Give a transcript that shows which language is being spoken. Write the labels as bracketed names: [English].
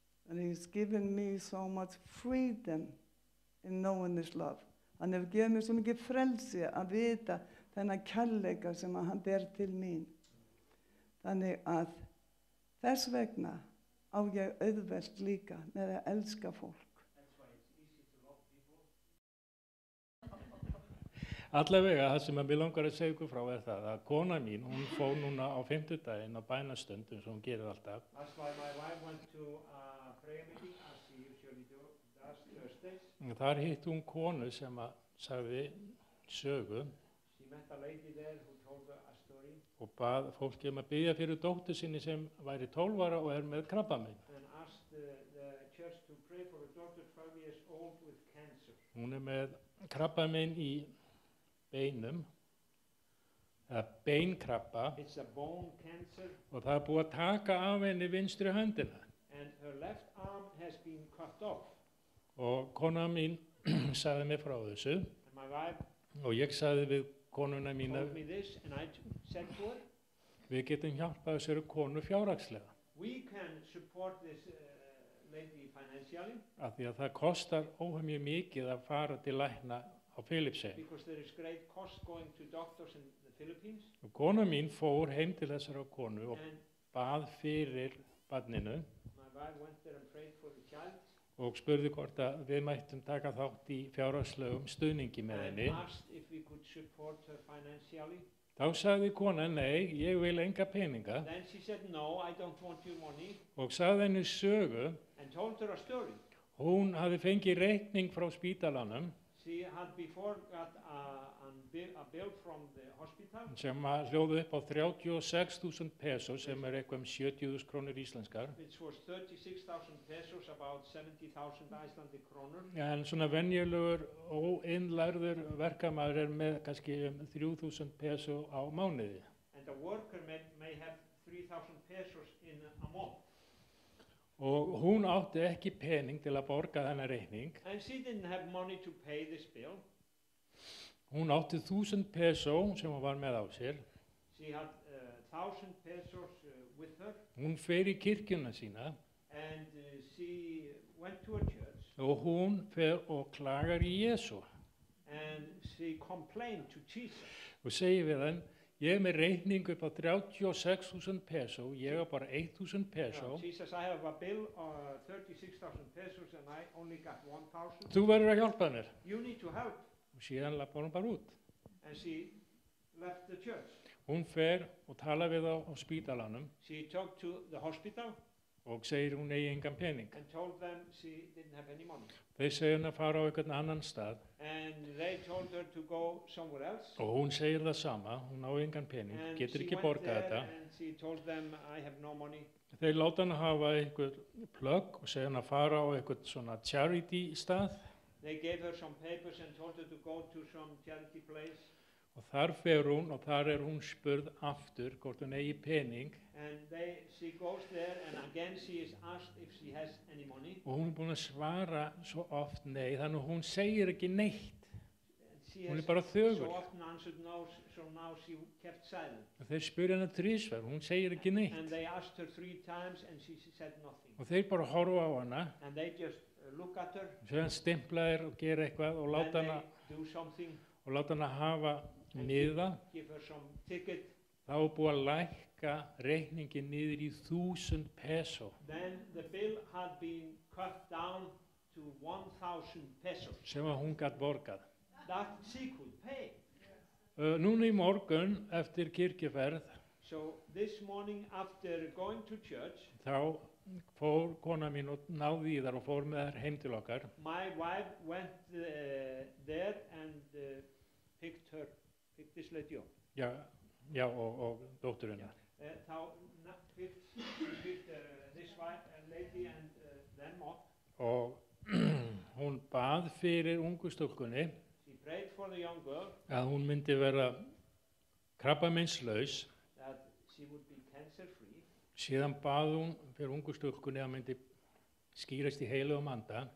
[English] And he's given me so much freedom in knowing this love. [Icelandic] Hann hefur gefið mér svo mikið frelsi að vita þennan kærleika sem hann ber til mín. Þannig að þess vegna á ég auðvelt líka með að elska fólk. Allavega, það sem ég langar að segja ykkur frá er það að kona mín, hún fór núna á 50-daginn á bænastund eins og hún gerir alltaf. [English] That's why my wife went to a prayer meeting as she usually does Thursdays. [Icelandic] Þar hitt hún konu sem að sagði sögu [English] She met a lady there who told her a story [Icelandic] og bað fólki að biðja fyrir dóttur sinni sem væri 12 ára og er með krabbamein. [English] and asked the church to pray for a daughter 12 years old with cancer. [Icelandic] Hún er með krabbamein í beinum, eða beinkrabba, [English] It's a bone cancer [Icelandic] og það er búið að taka af henni vinstri höndina. [English] and her left arm has been cut off. [Icelandic] Og kona mín sagði mér frá þessu [English] And my wife [Icelandic] og ég sagði við konuna mína, [English] told me this and I said to her, [Icelandic] við getum hjálpað þessari konu fjárhagslega. [English] we can support this lady financially [Icelandic] Af því að það kostar óhemju mikið að fara til lækna á Filippsey. [English] because there is great cost going to doctors in the Philippines. [Icelandic] Og kona mín fór heim til þessara konu og [English] And [Icelandic] bað fyrir barninu [English] my wife went there and prayed for the child [Icelandic] og spurði hvort að við mættum taka þátt í fjárhagslegum stuðningi með [English] and [Icelandic] henni. [English] asked if we could support her financially. [Icelandic] Þá sagði kona, nei, ég vil enga peninga [English] Then she said, no, I don't want your money, [Icelandic] og sagði henni sögu. [English] and told her a story. [Icelandic] Hún hafði fengið reikning frá spítalanum [English] She had before got a bill from the hospital, [Icelandic] sem að hljóði upp á 36.000 pesos sem er eitthvað 70.000 krónur íslenskar. [English] which was 36,000 pesos, about 70,000 Icelandic kronur. [Icelandic] En svona venjulegur óinnlærður verkamaður er með kannski 3.000 peso á mánuði. [English] And a worker may have 3,000 pesos in a month. [Icelandic] Og hún átti ekki pening til að borga þennan reikning. [English] And she didn't have money to pay this bill. [Icelandic] Hún átti 1.000 peso sem hún var með á sér. [English] She had 1,000 pesos with her, [Icelandic] Hún fer í kirkjuna sína [English] and went to a church [Icelandic] og hún fer og klagar í Jesú [English] and she complained to Jesus. [Icelandic] og segir við hann, ég er með reikning upp á 36.000 peso, ég er bara 1.000 peso, [English] Jesus, I have a bill of 36,000 pesos and I only got 1,000. [Icelandic] þú verður að hjálpa mér. [English] You need to help. [Icelandic] Og síðan lappar hún bara út. [English] And she left the church. [Icelandic] Hún fer og tala við á spítalanum [English] She talked to the hospital [Icelandic] og segir hún eigi engan pening. [English] and told them she didn't have any money. [Icelandic] Þeir segja henni að fara á einhvern annan stað [English] And they told her to go somewhere else. [Icelandic] og hún segir það sama, hún á engan pening, [English] And [Icelandic] getur [English] she [Icelandic] ekki [English] went [Icelandic] borgað [English] there [Icelandic] þetta. [English] and she told them, I have no money. [Icelandic] Þeir láta hann hafa einhver plögg og segja hann að fara á einhvern svona charity stað [English] They gave her some papers and told her to go to some charity place. [Icelandic] og þar fer hún og þar er hún spurð aftur hvort hún eigi pening [English] And she goes there and again she is asked if she has any money. [Icelandic] og hún er búin að svara svo oft nei, þannig að hún segir ekki neitt. [English] She [Icelandic] Hún [English] has [Icelandic] er bara þögul. [English] so often answered no, so now she kept silent. [Icelandic] Og þeir spurja henni þrisvar, hún segir ekki neitt. [English] And they asked her 3 times and she said nothing. [Icelandic] Og þeir bara horfa á hana, [English] And they just look at her. [Icelandic] svo hann stimplaðir og gera eitthvað og [English] Then [Icelandic] láta [English] they do something, [Icelandic] hana hafa miða. [English] give her some ticket. [Icelandic] Þá er búið að lækka reikningin niður í 1.000 peso [English] Then the bill had been cut down to 1,000 pesos [Icelandic] sem að hún gætt borgað. [English] that she could pay. [Icelandic] Núna í morgun eftir kirkjuferð [English] So this morning after going to church, [Icelandic] þá fór kona mín og náði í þar og fór með þær heim til okkar. [English] my wife went there and picked this lady up. [Icelandic] Já og dótturinn. [English] Þá picked this lady and them up. [Icelandic] Og hún bað fyrir ungu stúlkunni [English] She prayed for the young girl [Icelandic] að hún myndi vera krabbameinslaus. [English] that she would be cancer free. [Icelandic] Síðan bað hún fyrir ungu stúlkunni að myndi skýrast í heilugum anda.